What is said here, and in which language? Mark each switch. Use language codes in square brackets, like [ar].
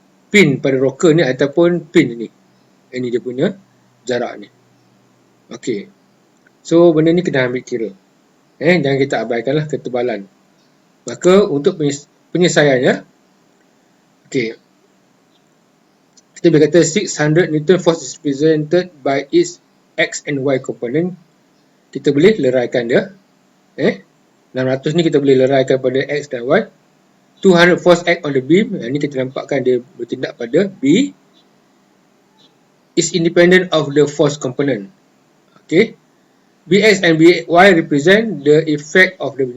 [ms] pin pada rocker ni ataupun pin ni. Ini dia punya jarak ni. Okey. So benda ni kena ambil kira. Jangan kita abaikanlah ketebalan. Maka untuk penyelesaiannya, okey. Kita boleh kata [en] 600 Newton force is represented by its X and Y component. [ms] Kita boleh leraikan dia. 600 ni kita boleh leraikan pada X dan Y. [en] 200 force act on the beam. [ms] Ini kita nampakkan dia bertindak pada B. [en] Is independent of the force component. Okay. Bx and By represent the effect of the beam.